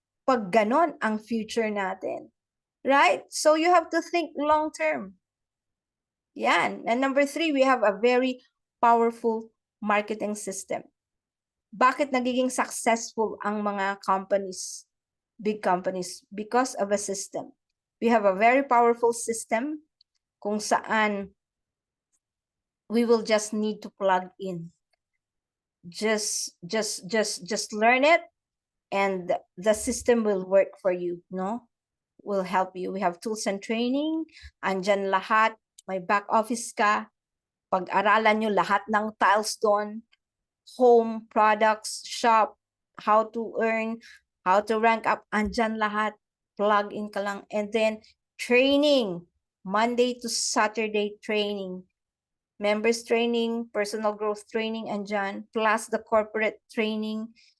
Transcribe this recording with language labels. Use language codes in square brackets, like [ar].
[tl] Pag ganon ang future natin. [en] Right? So you have to think long term. Yan. And number 3, we have a very powerful marketing system. [tl] Bakit nagiging successful ang mga companies, big companies? [en] Because of a system. We have a very powerful system [tl] kung saan [en] we will just need to plug in. Just learn it and the system will work for you, no? Will help you. We have tools and training. [tl] Andyan lahat. May back office ka. Pag-aralan nyo lahat ng tiles doon. [en] Home, products, shop, how to earn, how to rank up. [tl] Andyan lahat. [en] Plug in ka lang. And then, training. Monday to Saturday training. Members training, personal growth training, andyan. Plus the corporate training.